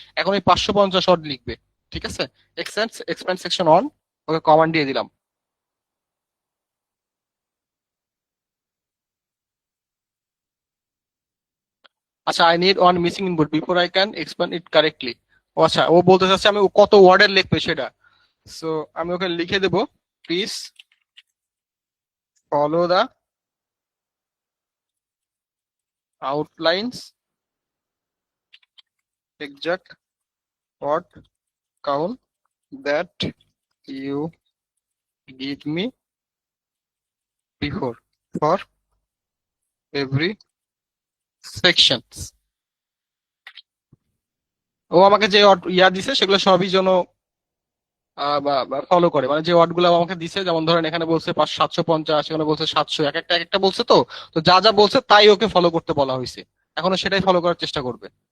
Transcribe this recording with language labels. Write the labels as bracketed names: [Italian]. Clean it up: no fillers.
[Bangla] এখন এই 550 ওয়ার্ড লিখবে। ঠিক আছে, এক্সপ্যান্ড সেকশন 1, ওকে কমান্ড দিয়ে দিলাম। [English] আচ্ছা, I need one missing input before I can expand it correctly. [Bangla] ও আচ্ছা, ও বলতে চাচ্ছে আমি কত ওয়ার্ডের লিখবে সেটা। সো আমি ওকে লিখে দেবো, [English] Please follow the outlines exact word count that you give me before for every sections। [Bangla] ও আমাকে যে ইয়া দিছে সেগুলো সবই যেন ফলো করে, মানে যে ওয়ার্ড গুলো আমাকে দিছে, যেমন ধরেন এখানে বলছে 750, এখানে বলছে 700, এক একটা এক একটা বলছে, তো তো যা যা বলছে তাই ওকে ফলো করতে বলা হয়েছে, এখনো সেটাই ফলো করার চেষ্টা করবে।